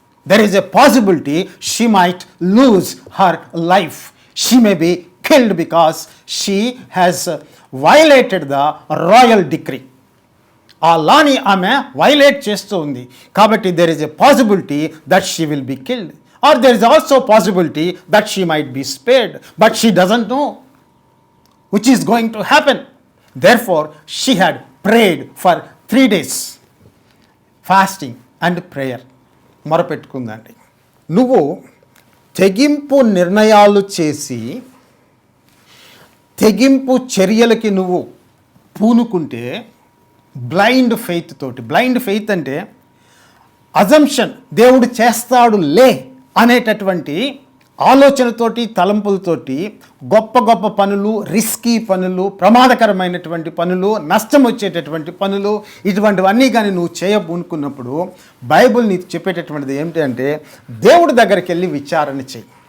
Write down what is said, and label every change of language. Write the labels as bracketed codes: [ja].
[en] There is a possibility she might lose her life. She may be killed because she has violated the royal decree. [te] ఆ లాని ఆమె violate చేస్తూ ఉంది. కాబట్టి [en] There is a possibility that she will be killed. Or there is also possibility that she might be spared, but she doesn't know which is going to happen. Therefore, she had prayed for 3 days, fasting and prayer. [te] మొరపెట్టుకుందండి. నువ్వు తెగింపు నిర్ణయాలు చేసి తెగింపు చర్యలకి నువ్వు పూనుకుంటే, blind faith తోటి, blind faith అంటే assumption, దేవుడు చేస్తాడు లే అనేటటువంటి ఆలోచనతోటి, తలంపులతోటి గొప్ప పనులు, రిస్కీ పనులు, ప్రమాదకరమైనటువంటి పనులు, నష్టం వచ్చేటటువంటి పనులు, ఇటువంటివన్నీ కానీ నువ్వు చేయబూనుకున్నప్పుడు బైబిల్ నీకు చెప్పేటటువంటిది ఏమిటి అంటే, దేవుడి దగ్గరికి వెళ్ళి విచారణ చేయి.